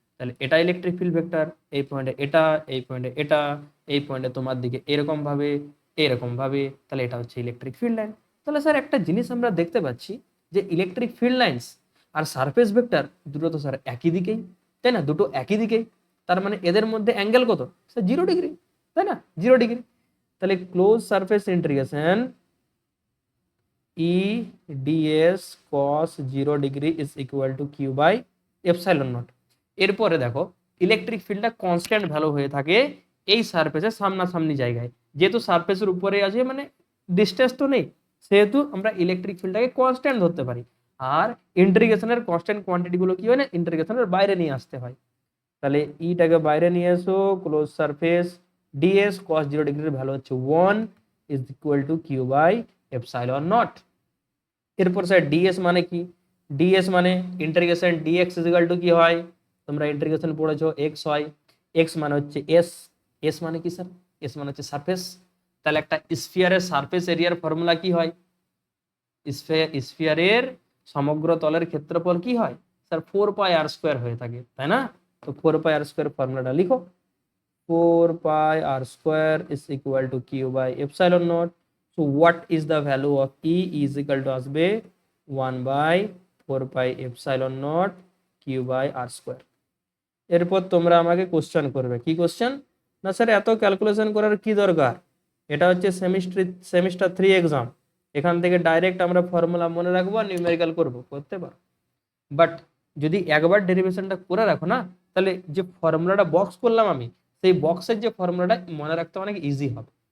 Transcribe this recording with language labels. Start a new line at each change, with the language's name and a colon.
Bangla: তাহলে এটা electric field vector, এই পয়েন্টে এটা, এই পয়েন্টে এটা, এই পয়েন্টে তোমার দিকে এরকম ভাবে এরকম ভাবে, তাহলে এটা হচ্ছে ইলেকট্রিক ফিল্ড লাইন। তাহলে স্যার একটা জিনিস আমরা দেখতে পাচ্ছি যে electric field lines are surface vector দুটো তো স্যার একই দিকেই, তাই না? দুটো একই দিকেই, তার মানে এদের মধ্যে অ্যাঙ্গেল কত স্যার? 0 ডিগ্রি, তাই না? 0 ডিগ্রি। তাহলে close surface integration E ds cos 0 degree
English: is equal to q by epsilon naught।
Bangla: এরপরে দেখো ইলেকট্রিক ফিল্ডটা কনস্ট্যান্ট ভ্যালু হয়ে থাকে এই সারফেসের সামনাসামনি জায়গায়, যেহেতু সারফেসের উপরে আছে মানে ডিস্টেন্স তো নেই, সেহেতু আমরা ইলেকট্রিক ফিল্ডটাকে কনস্ট্যান্ট ধরতে পারি। আর ইন্টিগ্রেশনের কনস্ট্যান্ট কোয়ান্টিটিগুলো কি হয় না, ইন্টিগ্রেশনের বাইরে নিয়ে আসতে হয়। তাহলে ইটাকে বাইরে নিয়ে এসো, ক্লোজ সারফেস ডিএস cos 0 ডিগ্রির ভ্যালু হচ্ছে 1 is equal to Q by epsilon not. এরপর স্যার ডিএস মানে কি, ডিএস মানে integration dx is equal to কি হয়, তোমরা ইন্টিগ্রেশন পড়েছো এক্স হয়, এক্স মানে হচ্ছে এস, এস মানে কি স্যার, এস মানে হচ্ছে সারফেস। তাহলে একটা স্ফিয়ারের সারফেস এরিয়ার ফর্মুলা কি হয়, স্ফিয়ারের সমগ্র তলের ক্ষেত্রফল কি হয় স্যার 4πr² হয়ে থাকে, তাই না? তো 4πr² ফর্মুলাটা লিখো, 4πr²
English: is equal to q by epsilon naught. So what is the value of E is equal to আসবে 1 by 4 pi epsilon naught q by r²।
Bangla: এরপর তোমরা আমাকে কোশ্চেন করবে, কি কোশ্চেন না স্যার এত ক্যালকুলেশন করার কি দরকার, এটা হচ্ছে সেমিস্টার 3 এক্সাম, এখান থেকে ডাইরেক্ট আমরা ফর্মুলা মনে রাখবো আর নিউমেরিক্যাল করবো, করতে পারো। বাট যদি একবার ডেরিভেশনটা করে রাখো না, তাহলে যে ফর্মুলাটা বক্স করলাম আমি, সেই বক্সের যে ফর্মুলাটা মনে রাখতে অনেক ইজি হবে।